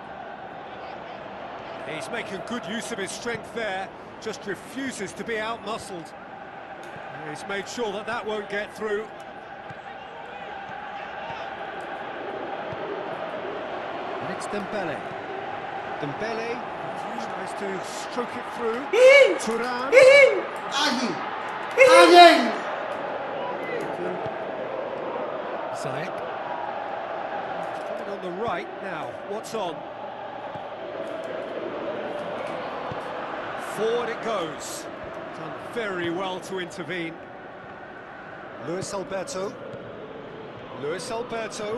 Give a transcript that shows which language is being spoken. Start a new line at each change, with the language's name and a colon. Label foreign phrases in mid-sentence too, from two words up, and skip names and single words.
English: He's making good use of his strength there, just refuses to be out-muscled. He's made sure that that won't get through. And it's Dembele. Dembele tries to stroke it through. Turan.
Indonesian: Anjing. Anjing.
English: Ziyech. Coming on the right now. What's on? Forward it goes. Done very well to intervene. Luis Alberto. Luis Alberto.